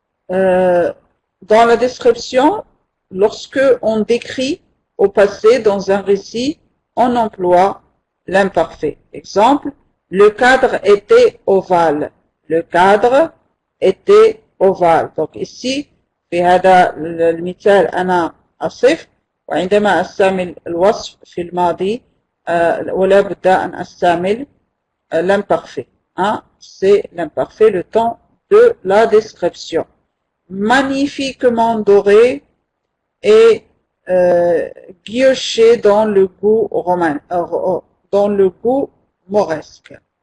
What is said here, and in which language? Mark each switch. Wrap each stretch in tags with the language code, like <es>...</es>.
<fr>Dans la description, lorsque on décrit au passé dans un récit, on emploie l'imparfait. Exemple, le cadre était ovale. Le cadre était ovale. Donc ici,</fr> <ar>في هذا المثال أنا أصف وعندما أستعمل الوصف في الماضي ولا بد أن أستعمل l'imparfait.</ar> <fr>Hein? C'est l'imparfait, le temps de la description. Magnifiquement doré et guilloché dans le goût romain, dans le goût mauresque.</fr>